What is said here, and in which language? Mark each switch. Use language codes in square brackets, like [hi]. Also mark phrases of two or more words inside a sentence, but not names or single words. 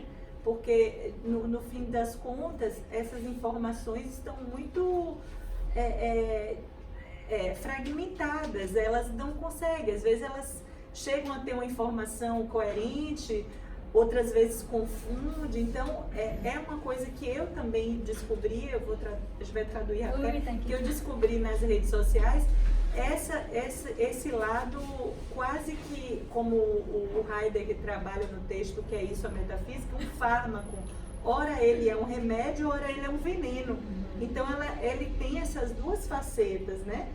[pt] Porque no fim das contas essas informações estão muito fragmentadas, elas não conseguem, às vezes elas chegam a ter uma informação coerente, outras vezes confunde. Então, é uma coisa que eu também descobri, [fr] je vais traduire Oui, après, t'inquiète. [pt] que eu descobri nas redes sociais, esse lado quase que, como o Heidegger trabalha no texto, que é isso, a metafísica, um fármaco. Ora ele é um remédio, ora ele é um veneno. Então ele tem essas duas facetas, né?